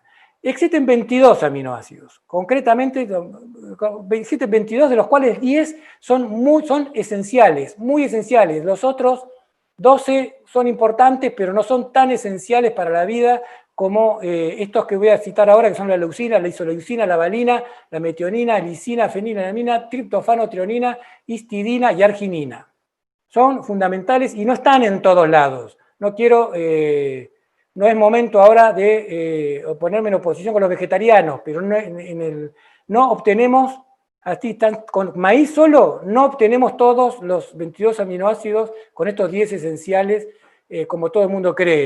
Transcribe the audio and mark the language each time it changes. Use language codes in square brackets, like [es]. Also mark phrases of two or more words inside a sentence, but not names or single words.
[es] Existen 22 aminoácidos, concretamente existen 22, de los cuales 10 son esenciales, muy esenciales. Los otros 12 son importantes, pero no son tan esenciales para la vida como estos que voy a citar ahora, que son la leucina, la isoleucina, la valina, la metionina, lisina, fenilalanina, triptofano, treonina, histidina y arginina. Son fundamentales y no están en todos lados. No es momento ahora de ponerme en oposición con los vegetarianos, pero no obtenemos, con maíz solo, no obtenemos todos los 22 aminoácidos con estos 10 esenciales como todo el mundo cree.